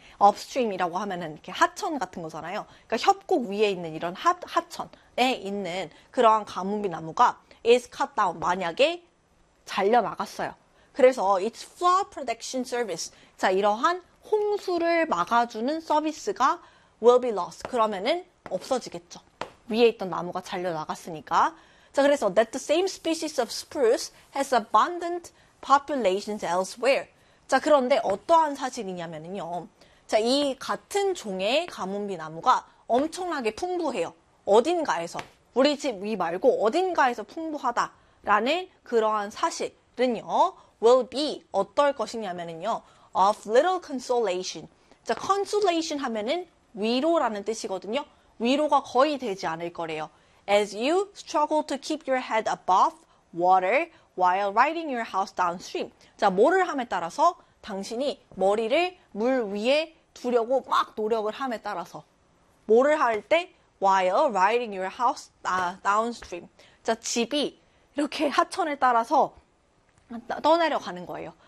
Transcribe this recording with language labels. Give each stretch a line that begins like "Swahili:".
Korean: upstream이라고 하면은 이렇게 하천 같은 거잖아요. 그러니까 협곡 위에 있는 이런 하천에 있는 그러한 가문비 나무가
English: is cut down
Korean: 만약에 잘려 나갔어요. 그래서
English: it's flood protection service.
Korean: 자, 이러한 홍수를 막아주는 서비스가
English: will be lost.
Korean: 그러면은 없어지겠죠. 위에 있던 나무가 잘려 나갔으니까. 자, 그래서
English: that the same species of spruce has abundant populations elsewhere.
Korean: 자, 그런데 어떠한 사실이냐면요. 자, 이 같은 종의 가문비 나무가 엄청나게 풍부해요. 어딘가에서 우리 집위 말고 어딘가에서 풍부하다. 라는 그러한 사실은요,
English: will be
Korean: 어떨 것이냐면요,
English: of little consolation.
Korean: 자, consolation 하면은 위로라는 뜻이거든요. 위로가 거의 되지 않을 거래요.
English: As you struggle to keep your head above water while riding your house downstream.
Korean: 자, 뭐를 함에 따라서 당신이 머리를 물 위에 두려고 막 노력을 함에 따라서 뭐를 할 때?
English: While riding your house downstream.
Korean: 자, 집이 이렇게 하천을 따라서 떠내려가는 거예요.